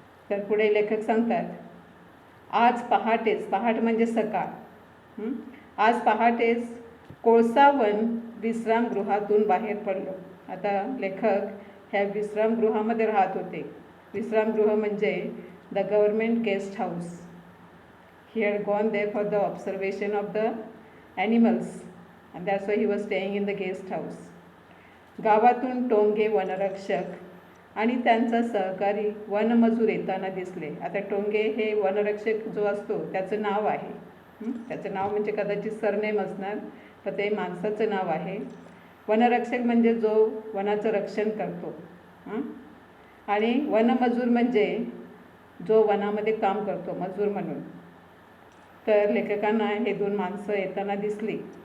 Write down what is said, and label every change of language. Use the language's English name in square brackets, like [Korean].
[Marathi] तर पुढे लेखक सांगतात, आज पहाटेच, पहाट म्हणजे सकाळ, आज पहाटेच कोळसावन विश्रामगृहातून बाहेर पडलो. आता लेखक ह्या विश्रामगृहामध्ये राहत होते. विश्रामगृह म्हणजे [English] The government guest house. He had gone there for the observation of the animals, and that's why he was staying in the guest house. [Marathi] गावातून टोंगे वनरक्षक आणि त्यांचा सहकारी वनमजूर येताना दिसले. आता टोंगे हे वनरक्षक जो असतो त्याचं नाव आहे. त्याचं नाव म्हणजे कदाचित सरनेम असणार, तर ते माणसाचं नाव आहे. वनरक्षक म्हणजे जो वनाचं रक्षण करतो. आणि वनमजूर म्हणजे जो वनामध्ये काम करतो, मजूर म्हणून. तर लेखकांना हे 2 माणसं येताना दिसली.